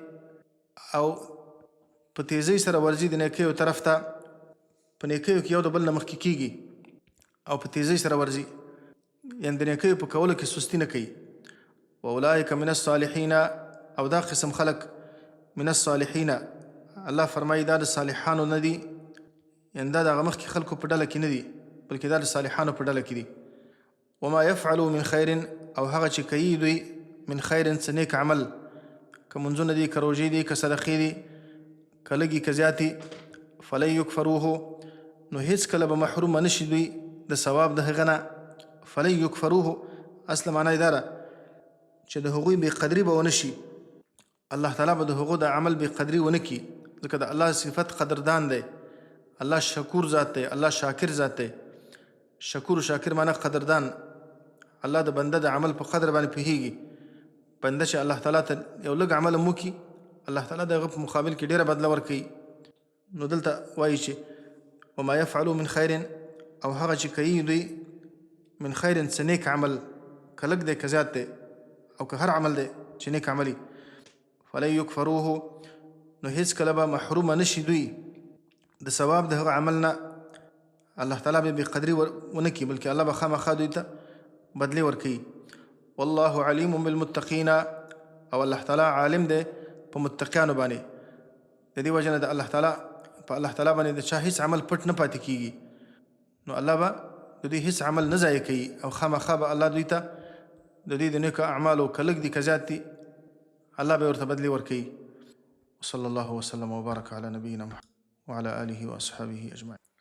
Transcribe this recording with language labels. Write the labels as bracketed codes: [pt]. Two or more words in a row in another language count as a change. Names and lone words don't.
[ps] او په تیزۍ سره ورځي د نیکیو طرف ته په نیکیو کې یو د بل نه مخکې کیږي او په تیزۍ سره ورځي یعنې د نیکیو په کولو کې سستی نه کوي [ar] واولئک من الصالحین [ps] او دا قسم خلق [ar] من الصالحین [ps] الله فرمایي دا د صالحانو نه دي یعنې دا د هغه مخکې خلکو په ډله کې نه دي بلکې دا د صالحانو په ډله کې دي. [ar] وما يفعلوا من خیر، [ps] او هغه چې کوي دوی [ar] من خیر [ps] څه نیک عمل، که منځونه دي، که روژې دي، که صدقې دي، که لږي که زیاتې، [ar] فلن یکفروه، [ps] نو هیڅکله به محرومه نشي دوی د ثواب د هغه نه. [ar] فلن یکفروه [ps] اصل معنی دا ده چې د هغوی بېقدري به ونه شي. الله تعالی به د هغو د عمل بېقدري ونه کړي، ځکه د الله صفت قدردان دی. الله شکور ذات دی، الله شاکر ذات دی. شکور و شاکر معنی قدردان. الله د بنده د عمل په قدر باندې پوهیږي. بنده چې الله تعالی ته یو لږ عمل هم وکړي، الله تعالی د هغه په مقابل کې ډېره بدله ورکوي. نو دلته وایي چې [ar] وما يفعلوا من خیر، [ps] او هغه چې کوي دوی [ar] من خیر [ps] څه نیک عمل، که لږ دی که زیات دی، او که هر عمل دی چې نیک عملي، [ar] فلن یکفروه، [ps] نو هیڅکله به محرومه نشي دوی د ثواب د هغه عمل نه. الله تعالی به بېقدري ونه کړي، بلکې الله به خامخا دوی ته بدلې ورکوي. [ar] والله علیم بالمتقین، [ps] او الله تعالی عالم دی په متقیانو باندې. د دې وجه نه د الله تعالی په الله تعالی باندې د چا هیڅ عمل پټ نه پاتې کېږي. نو الله به د دوی هیڅ عمل نه ضایع کوي، او خامخا به الله دوی ته د دوی د نیکو اعمالو که لږ دي که زیات دي، الله به ورته بدلې ورکوي. [ar] وصلی الله وسلم وبارک علی نبینا محمد وعلى آله وأصحابه أجمعين.